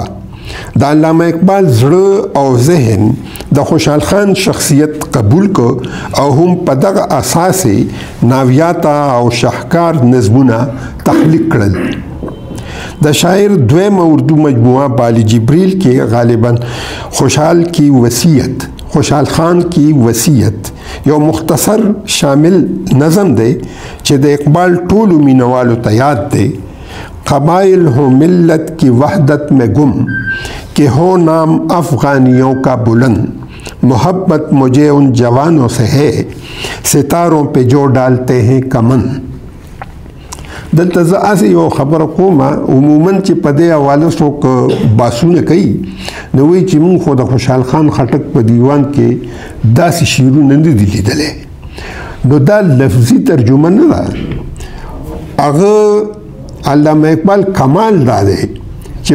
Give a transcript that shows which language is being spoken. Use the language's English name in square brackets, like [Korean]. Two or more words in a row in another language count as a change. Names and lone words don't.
[Pashto] د علامه اقبال زړه او ذهن د خوشحال خان شخصیت قبول کو او هم په دغه اساس ناویاته او شاهکار نظمونه تخلیق کړل. د شاعر دویمه اردو مجموعه بالی جبریل کې غالباً خوشحال خان کی وصیت یو مختصر شامل نظم دی چې د اقبال ټولو مینوالو ته یاد دی. [Urdu] قبائل ہو ملت کی وحدت میں گم کہ ہو نام افغانیوں کا بلند محبت مجھے ان جوانوں سے ہے ستاروں پہ جو ڈالتے ہیں کمند. [Pashto] दलته زه اسې یو خبره کوم عموما چې په دې حواله څوک باسونه کوي نو وایي چې موږ خو د خوشحال خان خټک په دیوان کې داسې شعرونه نه دي لیدلی نو دا لفظي ترجمه نه ده هغه علامه اقبال کمال دا دی چې